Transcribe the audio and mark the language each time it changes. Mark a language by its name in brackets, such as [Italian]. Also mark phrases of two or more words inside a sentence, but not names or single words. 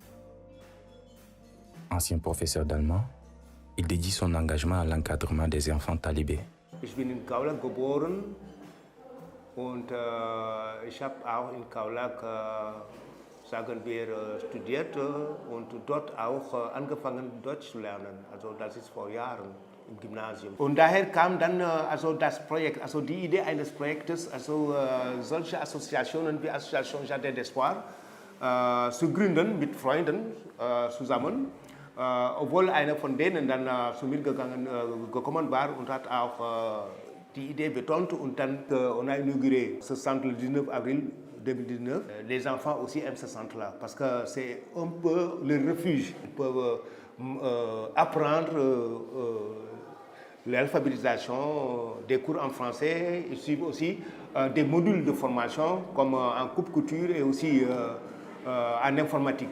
[French] Ancien professeur d'allemand, il dédie son engagement à l'encadrement des enfants talibés. [German] Ich bin in Kaolack geboren und ich habe auch in Kaolack, sagen wir, studiert und dort auch angefangen Deutsch zu lernen. Also das ist vor Jahren. Im Gymnasium. Und daher kam dann das Projekt, also die Idee eines Projektes, solche Assoziationen wie Association Jardin d'Espoir zu gründen mit Freunden zusammen. Obwohl einer von denen dann zu mir gekommen war und hat auch die Idee betont und dann [French] on a inauguré ce centre le 19 avril 2019. Les enfants aussi aiment ce centre-là parce que c'est un peu le refuge. Ils peuvent apprendre l'alphabétisation, des cours en français, ils suivent aussi des modules de formation comme en coupe-couture et aussi en informatique.